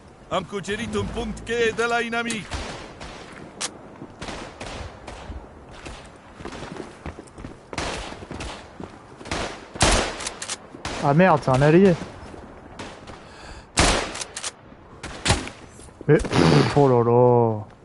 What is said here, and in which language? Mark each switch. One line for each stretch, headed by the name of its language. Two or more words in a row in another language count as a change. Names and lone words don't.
Romanian: Am cucerit un punct cheie de la inamic.
French: Ah merde, c'est un allié. Mais... oh là là.